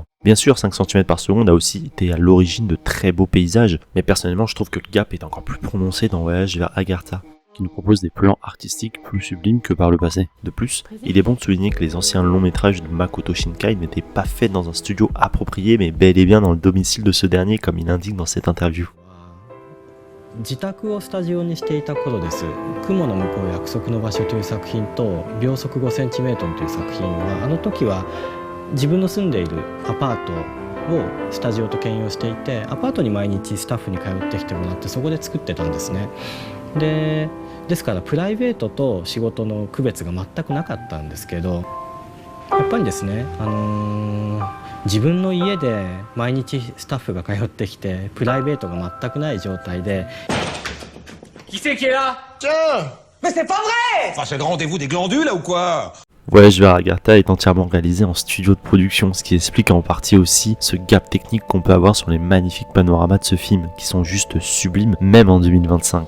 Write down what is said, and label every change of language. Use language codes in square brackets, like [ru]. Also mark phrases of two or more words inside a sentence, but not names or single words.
[fr] Bien sûr, 5 cm par seconde a aussi été à l'origine de très beaux paysages, mais personnellement je trouve que le gap est encore plus prononcé dans Voyage vers Agartha, qui nous propose des plans artistiques plus sublimes que par le passé. De plus, il est bon de souligner que les anciens longs métrages de Makoto Shinkai n'étaient pas faits dans un studio approprié, mais bel et bien dans le domicile de ce dernier, comme il indique dans cette interview. [ja] 自宅をスタジオにしていた頃です。雲の向こう約束の場所という作品と秒速 5cm という作品はあの時は自分の住んでいるアパートをスタジオと兼用していて、アパートに毎日スタッフに通ってきてもらってそこで作ってたんですね。ですからプライベートと仕事の区別が全くなかったんですけど、やっぱりですね、自分の家で毎日スタッフが通ってきてプライベートが全くない状態で [fr] Qui c'est qui est là? Tiens! Mais c'est pas vrai! Enfin, c'est le rendez-vous des glandules là ou quoi? Voyage vers Agartha est entièrement réalisé en studio de production, ce qui explique en partie aussi ce gap technique qu'on peut avoir sur les magnifiques panoramas de ce film, qui sont juste sublimes, même en 2025.